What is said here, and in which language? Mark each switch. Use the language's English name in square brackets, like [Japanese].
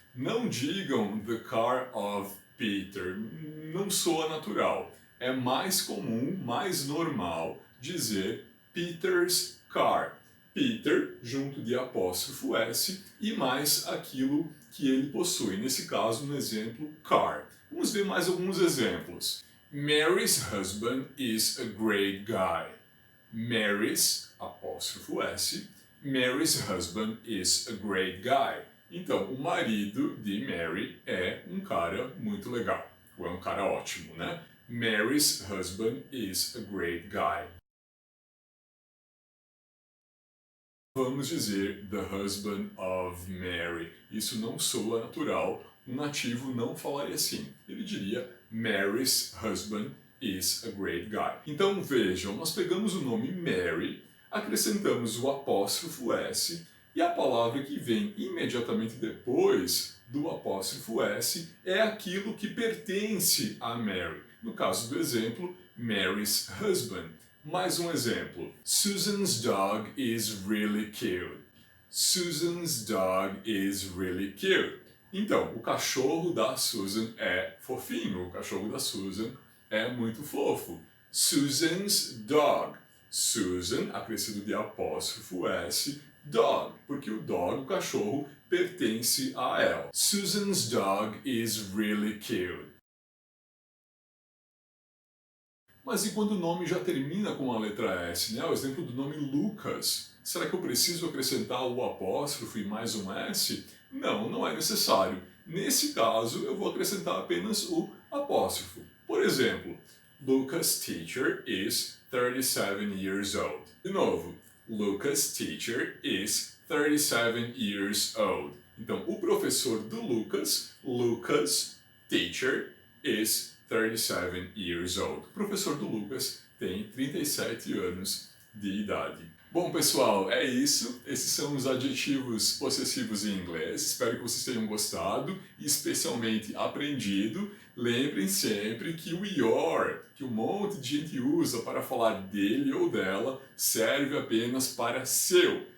[Portuguese] Não digam [English] the car of Peter, [Portuguese] não soa natural. É mais comum, mais normal dizer [English] Peter's car. [Portuguese] Peter, junto de apóstrofo S, e mais aquilo que ele possui. Nesse caso, no exemplo, car. Vamos ver mais alguns exemplos. [English] Mary's husband is a great guy. Mary's, [Portuguese] apóstrofo S, [English] Mary's husband is a great guy. [Portuguese] Então, o marido de Mary é um cara muito legal. Ou é um cara ótimo, né? [English] Mary's husband is a great guy. [Portuguese] Vamos dizer [English] the husband of Mary. [Portuguese] Isso não soa natural. Um nativo não falaria assim. Ele diria [English] Mary's husband is a great guy. [Portuguese] Então vejam, nós pegamos o nome Mary, acrescentamos o apóstrofo S e a palavra que vem imediatamente depois do apóstrofo S é aquilo que pertence a Mary. No caso do exemplo, [English] Mary's husband. [Portuguese] Mais um exemplo. [English] Susan's dog is really cute. Susan's dog is really cute. [Portuguese] Então, o cachorro da Susan é fofinho. O cachorro da Susan é muito fofo. [English] Susan's dog. [Portuguese] Susan, acrescido de apóstrofo S, dog, porque o dog, o cachorro, pertence a ela. [English] Susan's dog is really cute. [Portuguese] Mas e quando o nome já termina com a letra S, né? O exemplo do nome Lucas. Será que eu preciso acrescentar o apóstrofo e mais um S? Não, não é necessário. Nesse caso, eu vou acrescentar apenas o apóstrofo. Por exemplo, [English] Lucas' teacher is 37 years old. [Portuguese] De novo, [English] Lucas' teacher is 37 years old. [Portuguese] Então, o professor do Lucas, [English] Lucas' teacher is 37 years old. [Portuguese] O professor do Lucas tem 37 anos de idade. Bom, pessoal, é isso. Esses são os adjetivos possessivos em inglês. Espero que vocês tenham gostado e especialmente aprendido. Lembrem sempre que o your, que um monte de gente usa para falar dele ou dela, serve apenas para seu.